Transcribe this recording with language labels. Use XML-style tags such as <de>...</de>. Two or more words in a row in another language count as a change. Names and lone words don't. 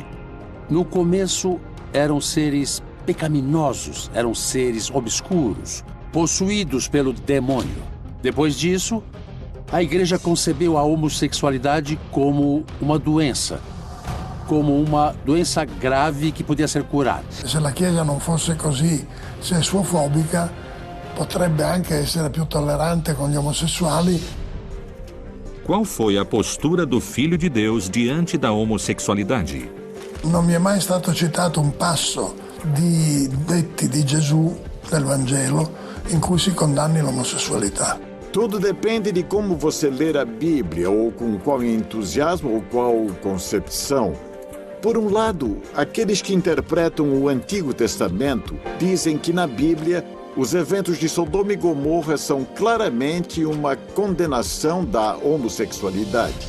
<pt>No começo, eram seres pecaminosos, eram seres obscuros, possuídos pelo demônio. Depois disso, a igreja concebeu a homossexualidade como uma doença grave que podia ser curada.</pt> <it>Se a Chiesa non fosse così sessuofobica, potrebbe anche essere più tollerante con gli omosessuali.</it> <pt>Qual foi a postura do Filho de Deus diante da homossexualidade?</pt> <it>Non mi è mai stato citato un passo di detti di Gesù nel Vangelo in cui si condanni l'omosessualità.</it> <pt>Tudo depende de como você ler a Bíblia, ou com qual entusiasmo ou qual concepção. Por um lado, aqueles que interpretam o Antigo Testamento dizem que na Bíblia os eventos de Sodoma e Gomorra são claramente uma condenação da homossexualidade.</pt>